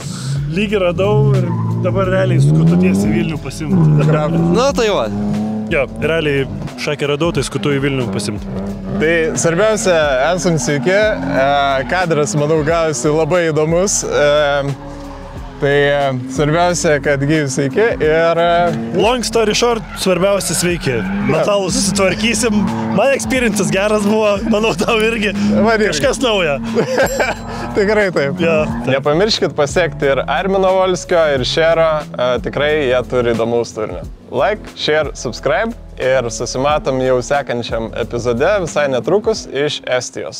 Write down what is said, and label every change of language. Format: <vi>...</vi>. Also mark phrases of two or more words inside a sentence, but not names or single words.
<lt>Lygiai radau ir dabar realiai skutu tiesiai Vilnių pasimti. Nu, tai va. Jo, realiai šakį radau, tai skutu į Vilnių pasimti. Tai svarbiausia, esam sveiki, kadras, manau, gavosi labai įdomus. Tai svarbiausia, kad gyvi sveiki ir...</lt> <en>Long story short,</en> <lt>svarbiausia sveiki. Metalų susitvarkysim. Man experiences geras buvo, manau, tau irgi. Kažkas nauja. Tikrai taip. Ja, taip. Nepamirškit pasiekti ir Armino Volskio, ir Šero. Tikrai jie turi įdomaus turinio.</lt> <en>Like, share, subscribe</en> <lt>ir susimatom jau sekančiam epizode visai netrukus iš Estijos.</lt>